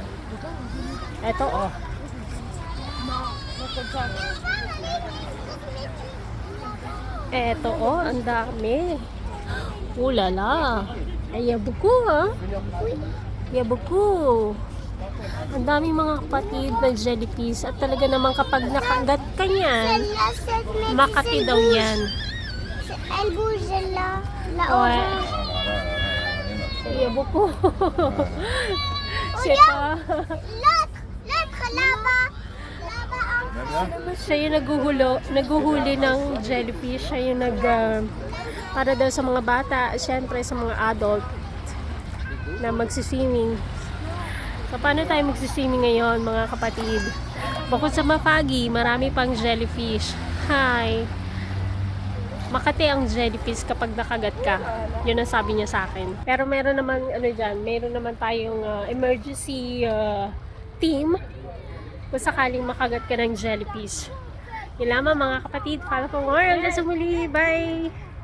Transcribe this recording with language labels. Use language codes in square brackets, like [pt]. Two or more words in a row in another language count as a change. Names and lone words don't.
[tl] Eto, oh. Eto, oh, ang dami. Ulala. Ay, yabuko, ha? Yabuko. Ang daming mga kapatid na jellyfish. At talaga naman kapag nakagat ka niyan, makati daw yan. [fr] Elle bouge là, là Ouais. [tl] Yabuko. Siya pa. [fr] L'autre là-bas. Là-bas. [tl] Siya yung naguhuli ng jellyfish. Siya yung para daw sa mga bata, syempre sa mga adult na magsiswimming. So, paano tayo magsiswimming ngayon, mga kapatid? Bukod sa mapagi, marami pang jellyfish. [en] Hi! [tl] Makati ang jellyfish kapag nakagat ka. Yun ang sabi niya sa akin. Pero meron naman, meron naman tayong [en] emergency team [tl] kung sakaling makagat ka ng jellyfish. Yun lamang mga kapatid. [en] Follow for more. [tl] Hanggang sa muli. Bye!